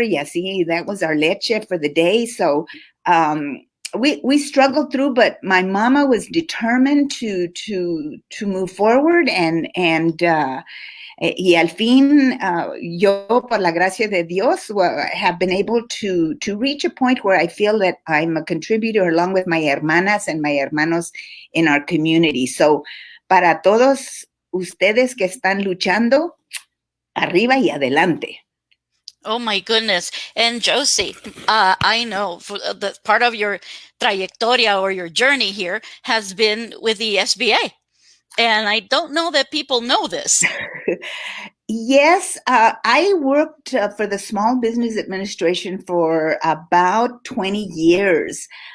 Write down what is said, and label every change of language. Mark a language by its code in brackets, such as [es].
[en] Yeah, see, that was our leche for the day. So we struggled through, but my mama was determined to move forward, and [es] y al fin, yo, por la gracia de Dios, [en] have been able to reach a point where I feel that I'm a contributor along with my hermanas and my hermanos in our community. [es] So, para todos ustedes que están luchando, arriba y adelante. [en] Oh my goodness. And Josie, I know that part of your trayectoria or your journey here has been with the SBA. And I don't know that people know this. Yes, I worked for the Small Business Administration for about 20 years.